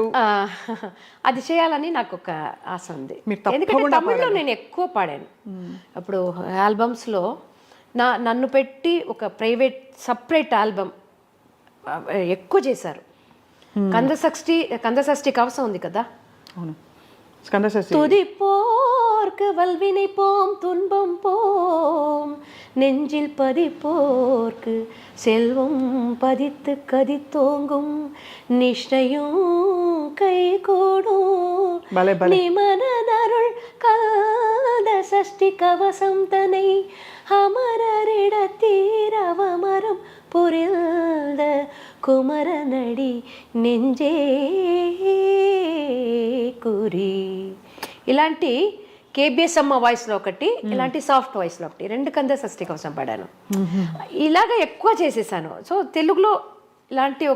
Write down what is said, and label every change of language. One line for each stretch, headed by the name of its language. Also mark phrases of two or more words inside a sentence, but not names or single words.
Telugu: అది చేయాలని నాకు ఒక ఆశ ఉంది. ఎందుకంటే తమిళ్లో నేను ఎక్కువ పాడాను. అప్పుడు ఆల్బమ్స్లో నన్ను పెట్టి ఒక
English: private separate album
Telugu: ఎక్కువ చేశారు. కందషష్ఠి కవసం ఉంది కదా,
Tamil: துதி போர்க்கு வல்வினை போம் துன்பம் போம் நெஞ்சில் பதிப்போர்க்கு செல்வம் பதித்து கதித்தோங்கும் நிஷ்டையும் கை கூடும் நீ மனதருள் காத சஷ்டி கவசம் தனை அமரரிடத்தீரவமரம் புரிந்த குமரனடி நெஞ்சே குறி.
Telugu: ఇలాంటి కేబిఎస్ అమ్మ వాయిస్లో ఒకటి, ఇలాంటి
English: soft voice
Telugu: ఒకటి, 2 కందషష్ఠి కోసం పాడాను. ఇలాగ ఎక్కువ చేసేసాను. సో తెలుగులో ఇలాంటి ఒక